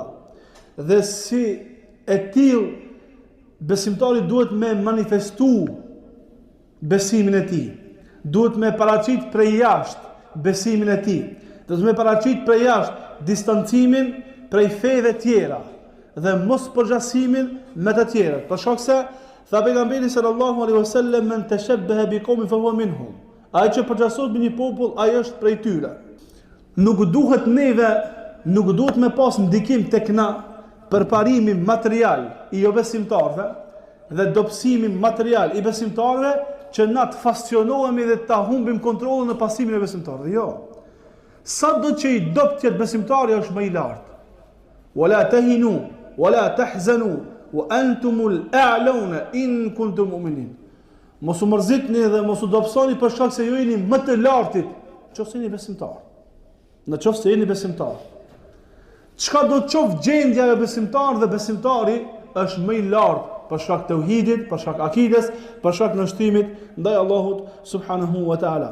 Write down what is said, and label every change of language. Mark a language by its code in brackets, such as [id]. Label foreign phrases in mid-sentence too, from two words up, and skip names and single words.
[sq] Dhe si e tillë besimtari duhet me manifestu besimin e tij. Duhet me paraqit prej jashtë besimin e tij. Duhet me paraqit prej jashtë distancimin prej feve tjera dhe mos përgjasimin me të tjerët. Për shkak se tha pejgamberi [ar] صلى الله عليه وسلم من تشبه بقوم فهو منهم. [sq] Ai që përgjasohet me një popull, ai është prej tyre. Nuk duhet me pas ndikim tek na përparimi material i jo besimtarëve dhe dobësimi material i besimtarëve që na të fascionohemi dhe ta humbim kontrollin në pasimin e besimtarëve. Jo. Sa do që i dopt jetë besimtari është më i lartë. [ar] ولا تهنوا ولا تحزنوا وأنتم الأعلون إن كنتم مؤمنين. [sq] Mos u mërzitni dhe mos u dobësoni për shkak se ju jeni më të lartit, nëse jeni besimtar. Nëse jeni besimtar. Çka do të qoftë gjendja e besimtar dhe besimtari është më i lartë për shkak të tauhidit, për shkak akides, për shkak të nështrimit ndaj Allahut [ar] سبحانه وتعالى.